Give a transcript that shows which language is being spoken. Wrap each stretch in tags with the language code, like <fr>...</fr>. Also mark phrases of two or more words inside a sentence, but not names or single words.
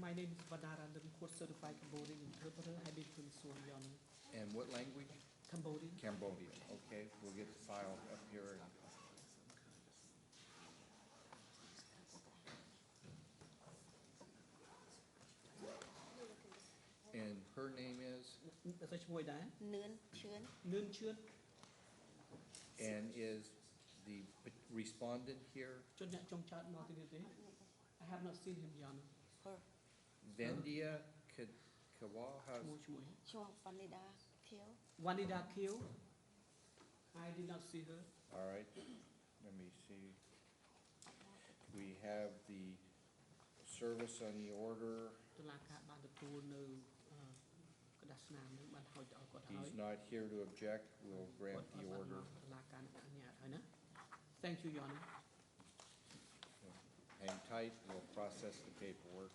<en>My name is Vanarandam, court certified Cambodian interpreter, having been sworn, Your Honor. And what language? Cambodian. Cambodia, okay, we'll get the file up here. And her name is,</en> <km>តែឈ្មោះដែរ</km> <en>Nươn Chươn.</en> <km>នឿនឈឿន</km> <en>and is the respondent here</en> <km>ជនអ្នកចង់ចោតមកទីនេះទេ</km> <en>I have not seen him, Your Honor. Her. Vendia Kawaha.</en> <km>ឈ្មោះ</km> <en>Chua Vanida Kill. Vanida Kill. I did not see her. All right, let me see. We have the service on the order.</en> <km>តុលាការបានទទួលនៅកដាស់ស្នាមនឹងបានហៅទៅឲ្យគាត់ហើយ</km> <en>He's not here to object, we'll</en> <km>គាត់</km> <en>grant the</en> <km>បានមក</km> <en>order.</en> <km>តុលាការអនុញ្ញាតហើយណា</km> <en>Thank you, Your Honor.</en> <km>Hang tight, we'll process the paperwork.</km>